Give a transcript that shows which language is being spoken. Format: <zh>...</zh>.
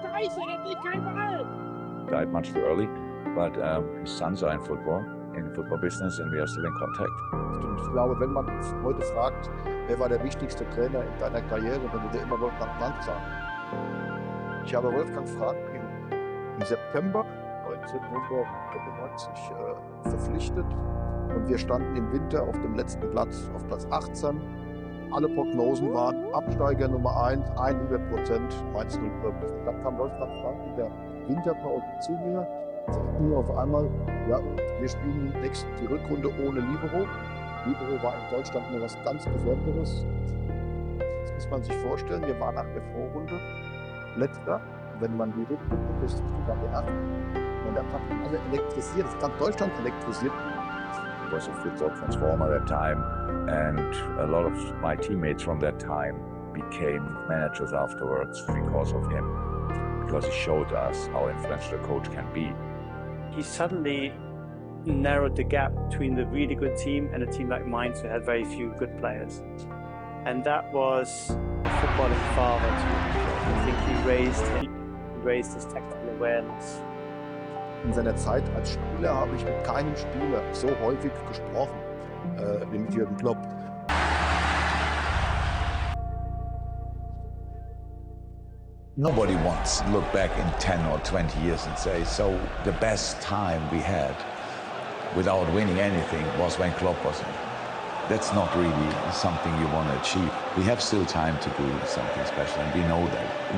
<en>Died much too early, but his sons are in the football business, and we are still in contact.</en> <de>Und ich glaube, wenn man heute fragt, wer war der wichtigste Trainer in deiner Karriere, dann würde er immer Wolfgang Frank sagen. Ich habe Wolfgang Frank im September 1995 verpflichtet und wir standen im Winter auf dem letzten Platz, auf Platz 18. Alle Prognosen waren Absteiger Nummer 1, 100%, Mainz 0. Dann kam Wolfgang Frank in der Winterpause zu mir, sagte mir auf einmal, ja, wir spielen die Rückrunde ohne Libero. Libero war in Deutschland nur was ganz Besonderes. Das muss man sich vorstellen, wir waren nach der Vorrunde Letzter. Wenn man die Rückrunde ist, dann der Erste. Und der hat alle elektrisiert, das ganz Deutschland elektrisiert.</de> <en>was a football transformer at that time, and a lot of my teammates from that time became managers afterwards because of him, because he showed us how influential a coach can be. He suddenly narrowed the gap between the really good team and a team like Mainz who had very few good players. And that was a footballing father to him. I think he raised his tactical awareness.</en> <de>In seiner Zeit als Spieler habe ich mit keinem Spieler so häufig gesprochen wie mit Jurgen Klopp.</de> <en>Nobody wants to look back in 10 or 20 years and say, so the best time we had without winning anything was when Klopp was in. That's not really something you want to achieve. We have still time to do something special, and we know that.</en>